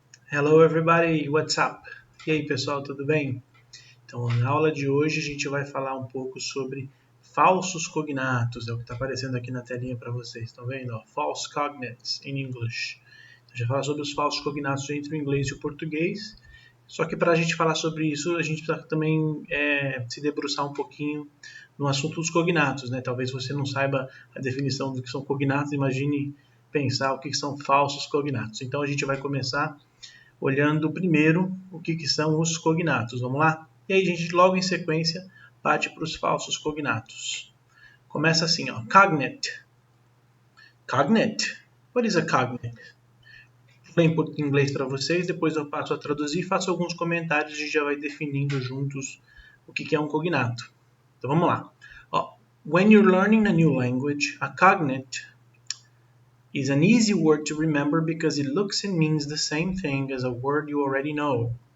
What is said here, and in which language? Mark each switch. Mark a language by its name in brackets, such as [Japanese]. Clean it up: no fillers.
[English] Hello everybody, what's up? [Portuguese] E aí pessoal, tudo bem? Então, na aula de hoje a gente vai falar um pouco sobre falsos cognatos, é o que está aparecendo aqui na telinha para vocês, estão vendo? [English] False cognates in English. [Portuguese] A gente vai falar sobre os falsos cognatos entre o inglês e o português, só que para a gente falar sobre isso, a gente precisa também se debruçar um pouquinho no assunto dos cognatos, né? Talvez você não saiba a definição do que são cognatos, imagine pensar o que são falsos cognatos. Então a gente vai começar olhando primeiro o que são os cognatos. Vamos lá? E aí a gente logo em sequência parte para os falsos cognatos. Começa assim, ó, cognate. Cognate. What is a cognate? Vou em inglês para vocês, depois eu passo a traduzir, faço alguns comentários e a gente já vai definindo juntos o que é um cognato. Então vamos lá. [English] Ó, when you're learning a new language, a cognate is an easy word to remember because it looks and means the same thing as a word you already know.